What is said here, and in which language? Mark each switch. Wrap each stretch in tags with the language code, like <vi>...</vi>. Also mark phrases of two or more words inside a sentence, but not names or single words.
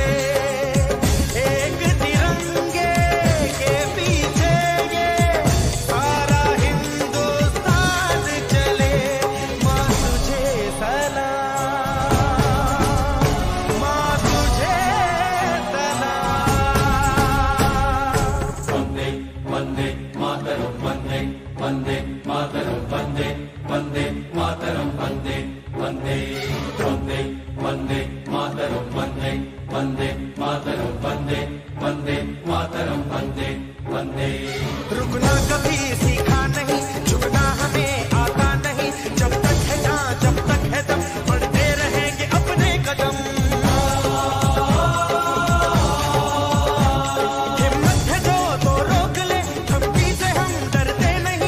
<hi>एक तिरंगे के पीछे ये सारा हिंदुस्तान चले। माँ तुझे सलाम, माँ तुझे सलाम।</hi> <sa>वंदे मातरम, वंदे वंदे मातरम, वंदे वंदे मातरम, वंदे वंदे वंदे वंदे मातरम, वंदे वंदे मातरम, वंदे वंदे मातरम, वंदे वंदे।</sa> <hi>रुकना कभी सीखा नहीं, झुकना हमें आता नहीं। जब तक है जान, जब तक है दम, बढ़ते रहेंगे अपने कदम। हिम्मत है जो तो रोक ले, धमकी से हम डरते नहीं।</hi>